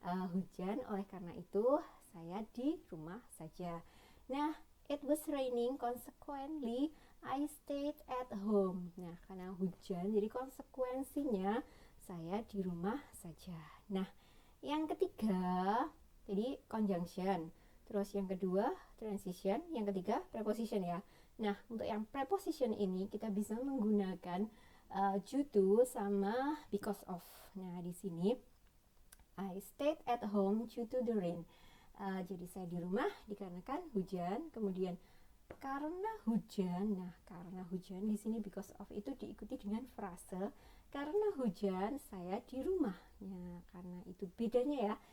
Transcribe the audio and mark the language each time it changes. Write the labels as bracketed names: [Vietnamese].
[Indonesian] Hujan, oleh karena itu saya di rumah saja. [English] Nah, it was raining, consequently I stayed at home. [Indonesian] Nah, karena hujan, jadi konsekuensinya saya di rumah saja. Nah, yang ketiga, jadi conjunction. Terus yang kedua, transition. Yang ketiga, preposition ya. Nah, untuk yang preposition ini kita bisa menggunakan due to sama because of. Nah, di sini [English] I stayed at home due to the rain. [Indonesian] Jadi saya di rumah dikarenakan hujan. Kemudian karena hujan. Nah, karena hujan di sini because of itu diikuti dengan frase karena hujan saya di rumah. Nah, karena itu bedanya ya.